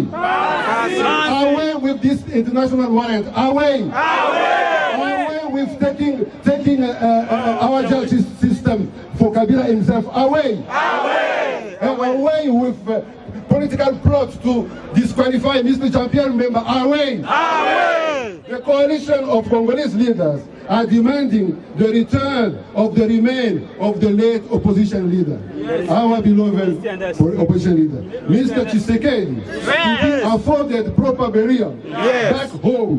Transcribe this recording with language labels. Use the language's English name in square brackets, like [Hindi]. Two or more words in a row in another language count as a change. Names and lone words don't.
[English] Away with this international warrant. Away. Away with taking our justice system for Kabila himself. Away. Away with political plots to disqualify Mr. Jean-Pierre Bemba. Away. The coalition of Congolese leaders are demanding the return of the remains of the late opposition leader, our beloved opposition leader, Mr. Tshisekedi, to be afforded proper burial back home.